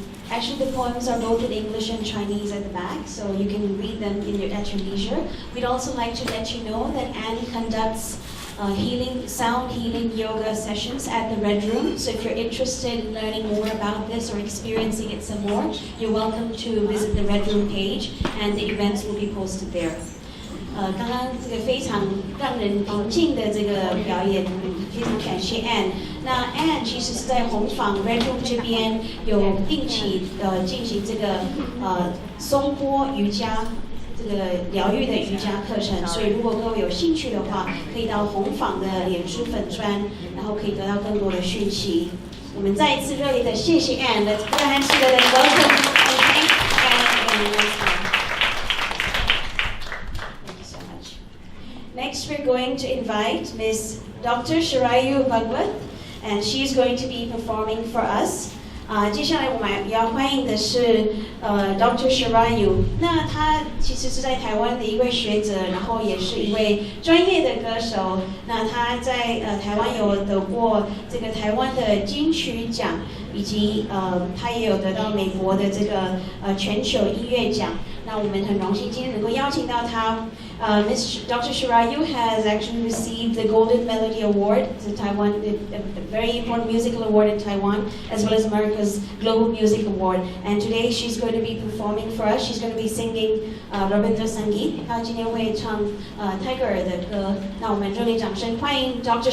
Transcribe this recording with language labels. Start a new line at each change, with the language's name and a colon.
English: Actually, the poems are both in English and Chinese at the back, so you can read them at your leisure. We'd also like to let you know that Anne conducts sound healing yoga sessions at the Red Room. So if you're interested in learning more about this or experiencing it some more, you're welcome to visit the Red Room page, and the events will be posted there.
Chinese: 刚刚这个非常让人平静的这个表演，非常感谢 Anne。那 Anne 其实是在红坊 Red Room 这边有定期进行这个松波瑜伽这个疗愈的瑜伽课程，所以如果各位有兴趣的话，可以到红坊的脸书粉专，然后可以得到更多的讯息。我们再一次热烈的谢谢 Anne，
English: Let's put our hands together and welcome and thank Anne once more. Next, we're going to invite Ms. Dr. Shirayu Bhagwat, and she's going to be performing for us.
Chinese: 接下来我们要欢迎的是Dr. Shirayu。那他其实是在台湾的一位学者，然后也是一位专业的歌手。那他在台湾有得过这个台湾的金曲奖，以及他也有得到美国的这个全球音乐奖。那我们很荣幸今天能够邀请到他。
English: Dr. Shirayu has actually received the Golden Melody Award, the Taiwan, a very important musical award in Taiwan, as well as America's Global Music Award. And today she's going to be performing for us. She's going to be singing Rabindra Sangeet.
Chinese: 她今天会唱泰戈尔的歌。那我们热烈掌声欢迎 Dr.